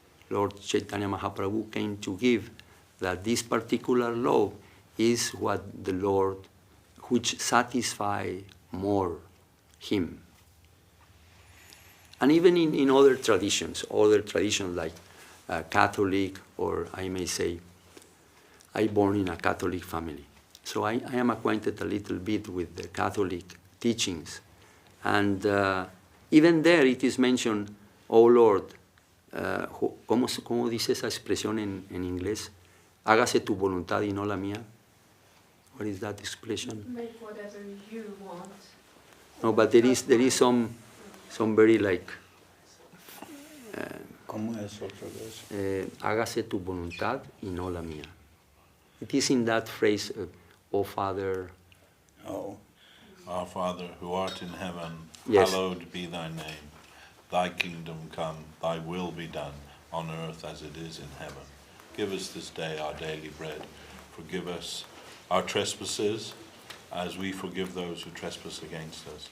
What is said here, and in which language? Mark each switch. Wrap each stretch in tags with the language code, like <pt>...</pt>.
<en>Lord Chaitanya Mahaprabhu came to give that this particular love is what the Lord, which satisfy more him. And even in other traditions like Catholic, or I may say, I born in a Catholic family. So I am acquainted a little bit with the Catholic teachings. And even there it is mentioned, oh Lord,</en> <es>¿cómo dice esa expresión en inglés? Hágase tu voluntad y no la mía.</es> <en>What is that expression? Make whatever you want. No, but there is some very like,</en> <es>¿Cómo es otra vez? hágase tu voluntad y no la mía.</es> <en>It is in that phrase, oh Father. Oh. Our Father, who art in heaven, Yes. hallowed be thy name. Thy kingdom come, thy will be done, on earth as it is in heaven. Give us this day our daily bread. Forgive us our trespasses, as we forgive those who trespass against us.</en>